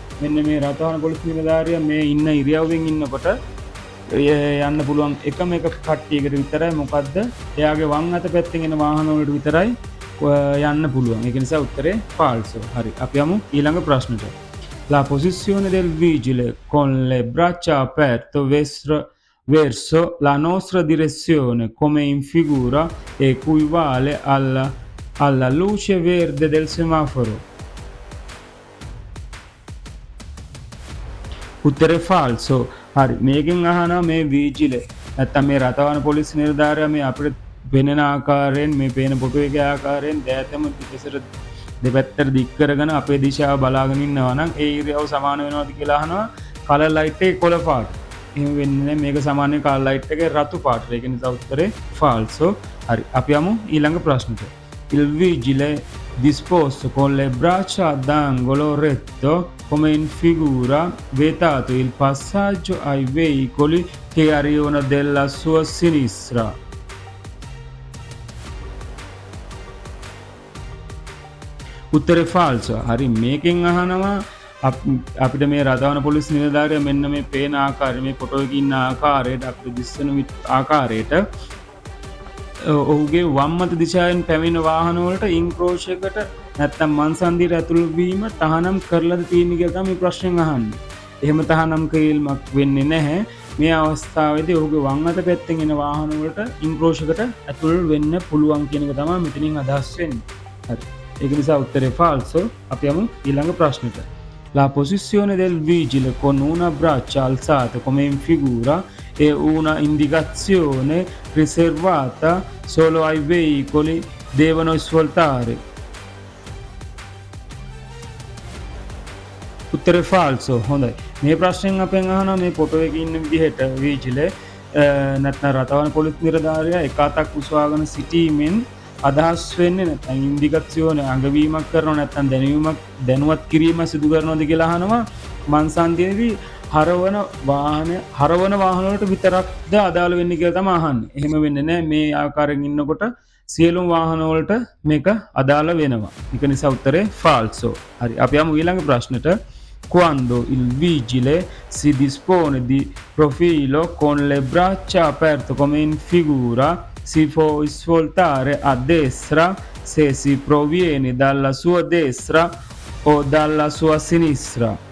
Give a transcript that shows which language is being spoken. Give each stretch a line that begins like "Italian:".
Sinhala: මෙන්න මේ රටවාන පොලිස් නිලධාරියා මේ ඉන්න ඉරියව්වෙන් ඉන්නකොට යන්න පුළුවන් එකම එක කට්ටියකට විතරයි. මොකද්ද? එයාගේ වම් අත පැත්තෙන් එන වාහන වලට විතරයි යන්න පුළුවන්. ඒක නිසා උත්තරේ falso. හරි. අපි යමු ඊළඟ ප්‍රශ්නෙට.
Italian: La posizione del vigile con le braccia aperte verso la nostra direzione come in figura equivale alla luce verde del semaforo.
Sinhala: උත්තරේ falso. හරි මේකෙන් අහනවා මේ vigile නැත්තම් මේ රටවන පොලිස් නිලධාරියා මේ අපිට වෙනන ආකාරයෙන් මේ පේන ෆොටෝ එකේ ආකාරයෙන් දෑතම පිටසට දෙපැත්තට දික් කරගෙන අපේ දිශාව බලාගෙන ඉන්නවා නම් ඒ ඉරියව් සමාන වෙනවද කියලා අහනවා. කලර් ලයිට් එකේ කොළ පාට. එහෙම වෙන්නේ නැහැ. මේක සාමාන්‍ය කලර් ලයිට් එකේ රතු පාට. ඒක නිසා උත්තරේ falso. හරි අපි යමු ඊළඟ ප්‍රශ්නෙට.
Italian: Il vigile disposto con le braccia ad angolo retto come in figura vietato il passaggio ai veicoli che arrivano dalla sua sinistra.
Sinhala: උත්තරේ falso. හරි මේකෙන් අහනවා අපිට මේ රටවන පොලිස් නිලධාරියා මෙන්න මේ පේන ආකාරය මේ ෆොටෝ එකේ ඉන්න ආකාරයට අපිට දිස්සන ආකාරයට ඔහුගේ වම් අත දිශාවෙන් පැමිණෙන වාහන වලට ඉන්ක්‍රෝෂයකට නැත්තම් මන්සන්දියට ඇතුළු වීම තහනම් කරලාද තියෙන්නේ කියලා තමයි ප්‍රශ්නෙන් අහන්නේ. එහෙම තහනම් කිරීමක් වෙන්නේ නැහැ. මේ අවස්ථාවේදී ඔහුගේ වම් අත පැත්තෙන් එන වාහන වලට ඉන්ක්‍රෝෂයකට ඇතුළු වෙන්න පුළුවන් කියන එක තමයි මෙතනින් අදහස් වෙන්නේ. හරි. ඒක නිසා උත්තරේ falso. අපි යමු ඊළඟ ප්‍රශ්නෙට.
Italian: La posizione del vigile con una braccia alzata come in figura è una indicazione riservata solo ai veicoli devono svoltare.
Sinhala: උත්තරේ falso. හොඳයි. මේ ප්‍රශ්නෙන් අපෙන් අහනවා මේ ෆොටෝ එකේ ඉන්න විදිහට vigile නැත්නම් රටවන පොලිස් නිලධාරියා එක අතක් උසවාගෙන සිටීමෙන් අදහස් වෙන්නේ නැත්නම් ඉන්දිකේෂන් අඟවීමක් කරනව නැත්නම් දැනුවත් කිරීම සිදු කරනවද කියලා අහනවා. මන්සන්දියේදී හරවන වාහන වලට විතරක්ද අදාළ වෙන්නේ කියලා තමයි අහන්නේ. එහෙම වෙන්නේ නැහැ. මේ ආකාරයෙන් ඉන්නකොට සියලුම වාහන වලට මේක අදාළ වෙනවා. ඒක නිසා උත්තරේ falso. හරි. අපි යමු ඊළඟ ප්‍රශ්නෙට.
Italian: Quando il vigile si dispone di profilo con le braccia aperte come in figura si può svoltare a destra se si proviene dalla sua destra o dalla sua sinistra.